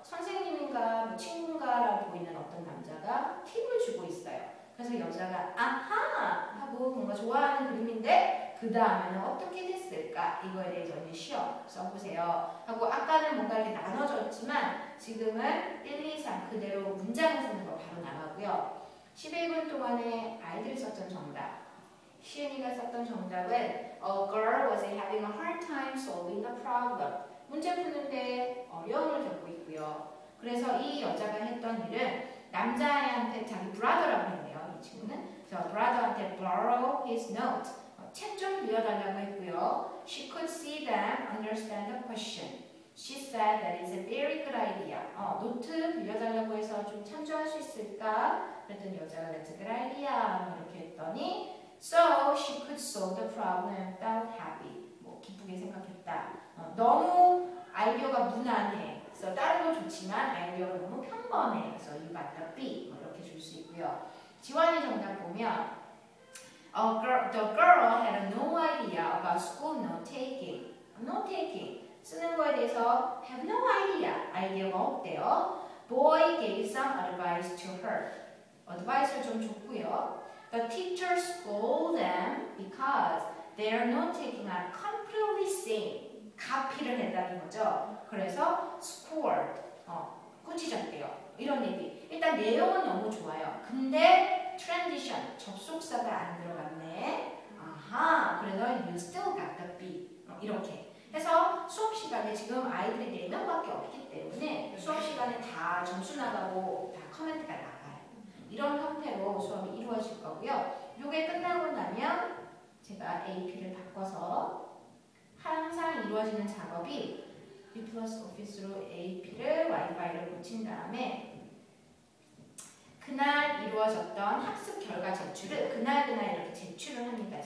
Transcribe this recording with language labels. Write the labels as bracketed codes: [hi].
[ko] 선생님인가 뭐 친구인가라고 보이는 어떤 남자가 팁을 주고 있어요. 그래서 여자가 아하 하고 뭔가 좋아하는 그림인데 그 다음에는 어떻게 됐을까? 이거에 대해서 이제 시험 써보세요 하고 아까는 뭔가 이렇게 나눠졌지만 지금은 1, 2, 3 그대로 문장을 쓰는 거 바로 나가고요. 11분 동안에 아이들이 썼던 정답 시은이가 썼던 정답은 [en] A girl was having a hard time solving a problem. [ko] 문제 푸는데 어려움을 겪고 있고요. 그래서 이 여자가 했던 일은 남자애한테 자기 brother라고 했네요. 이 친구는 저 brother한테 [en] borrow his note. [ko] 책 좀 빌려달라고 했고요. [en] She could see them understand the question. She said that is a very good idea. [ko] 노트 빌려달라고 해서 좀 참조할 수 있을까? 그랬더니 여자가 [en] that's a good idea. [ko] 이렇게 했더니 [en] So she could solve the problem and felt happy. [ko] 뭐 기쁘게 생각했다. 너무 아이디어가 무난해. 그래서 다른 건 좋지만 아이디어가 너무 평범해. 그래서 [en] you got the B. [ko] 뭐 이렇게 줄 수 있고요. 지원이 정답 보면 [en] the girl had no idea about school note-taking. [ko] note-taking 쓰는 거에 대해서 [en] have no idea. [ko] 아이디어가 없대요. [en] Boy gave some advice to her. [ko] advice를 좀 줬고요. [en] The teacher scolded them because their note-taking are completely same. [ko] 카피를 했다는 거죠. 그래서 scored, 꾸짖었대요. 이런 얘기. 일단 내용은 너무 좋아요. 근데 transition, 접속사가 안 들어갔네. 아하, 그래서 [en] you still got the B. [ko] 이렇게 해서 수업 시간에 지금 아이들이 4명밖에 없기 때문에 수업 시간에 다 점수 나가고 다 커멘트가 나가요. 이런 형태로 수업이 이루어질 거고요. 이게 끝나고 나면 제가 AP를 바꿔서 항상 이루어지는 작업이 B 플러스 오피스로 AP를 와이파이를 고친 다음에 그날 이루어졌던 학습 결과 제출을 그날 이렇게 제출을 합니다.